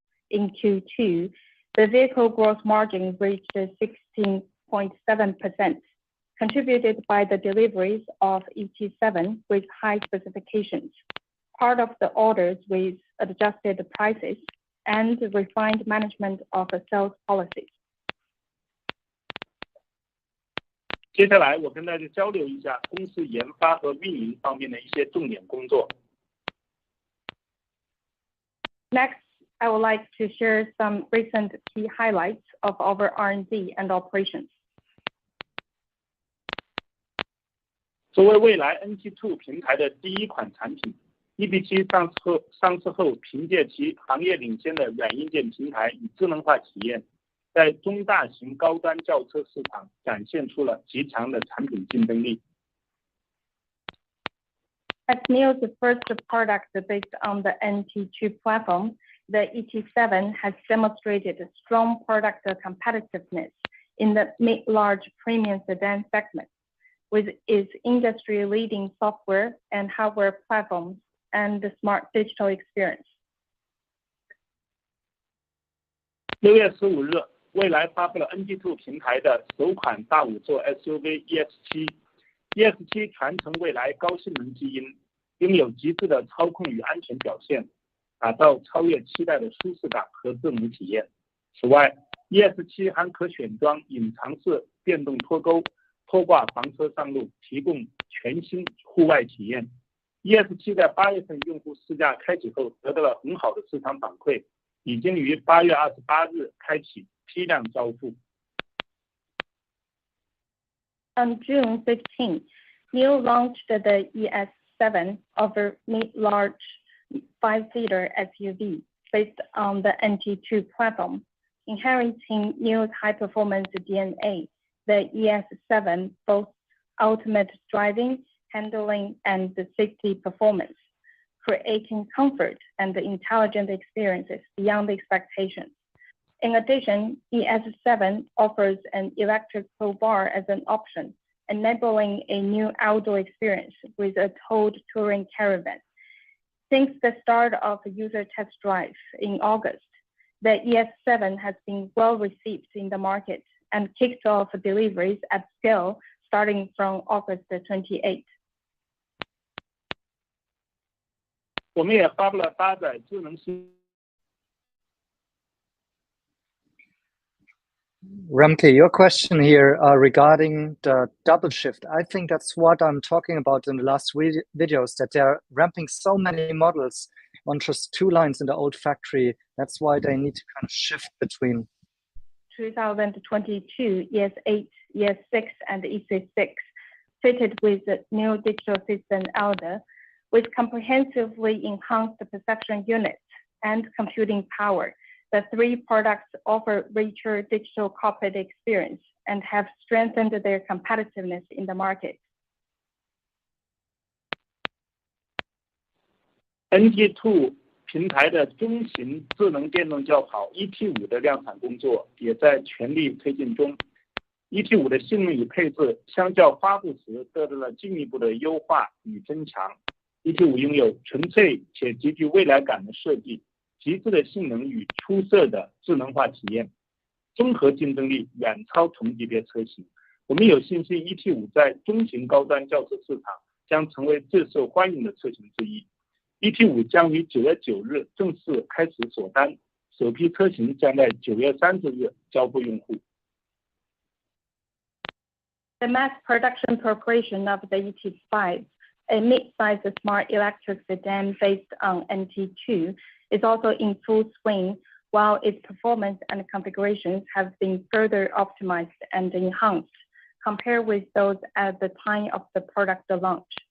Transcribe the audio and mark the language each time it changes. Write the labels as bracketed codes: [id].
[en] In Q2, the vehicle gross margin reached 16.7%, contributed by the deliveries of ET7 with high specifications, part of the orders with adjusted prices, and refined management of the sales policies. [zh] 接下来，我跟大家交流一下公司研发和运营方面的一些重点工作。 [en] Next, I would like to share some recent key highlights of our R&D and operations. [zh] 作为未来 NT2 平台的第一款产品 ，EB7 上市后，凭借其行业领先的软硬件平台与智能化体验，在中大型高端轿车市场展现出了极强的产品竞争力。 [en] As NIO's first product based on the NT2 platform, the ET7 has demonstrated strong product competitiveness in the mid-large premium sedan segment, with its industry-leading software and hardware platforms and the smart digital experience. [zh] 6月15日，蔚来发布了 NT2 平台的首款大五座 SUV ES7。ES7 传承蔚来高性能基因，拥有极致的操控与安全表现，打造超越期待的舒适感和智能体验。此外 ，ES7 还可选装隐藏式电动脱钩、拖挂房车上路，提供全新户外体验。 ES7 在8月份用户试驾开启后，得到了很好的市场反馈，已经于8月28日开启批量交付。 [en] On June 15, NIO launched the ES7 over mid-large 5-seater SUV based on the NT2 platform. Inheriting NIO's high-performance DNA, the ES7 boasts ultimate driving, handling, and safety performance, creating comfort and intelligent experiences beyond expectations. In addition, ES7 offers an electric tow bar as an option, enabling a new outdoor experience with a towed touring caravan. Since the start of the user test drive in August, the ES7 has been well received in the market and kicked off deliveries at scale starting from August 28. [zh] 我们也发布了搭载智能系。 [en] Remke, your question here regarding the double shift. I think that's what I'm talking about in the last videos, that they're ramping so many models on just 2 lines in the old factory. That's why they need to kind of shift between 2022 ES8, ES6, and EC6, fitted with the new digital system ALDA, with comprehensively enhanced perception units and computing power. The 3 products offer richer digital cockpit experience and have strengthened their competitiveness in the market. [zh] NT2 平台的中型智能电动轿跑 ET5 的量产工作也在全力推进中。 ET5 的性能与配置相较发布时得到了进一步的优化与增强。 ET5 拥有纯粹且极具未来感的设计，极致的性能与出色的智能化体验，综合竞争力远超同级别车型。我们有信心 ET5 在中型高端轿车市场将成为最受欢迎的车型之一。 ET5 将于9月9日正式开始锁单，首批车型将在9月30日交付用户。 [en] The mass production preparation of the ET5, a mid-sized smart electric sedan based on NT2, is also in full swing, while its performance and configurations have been further optimized and enhanced compared with those at the time of the product launch.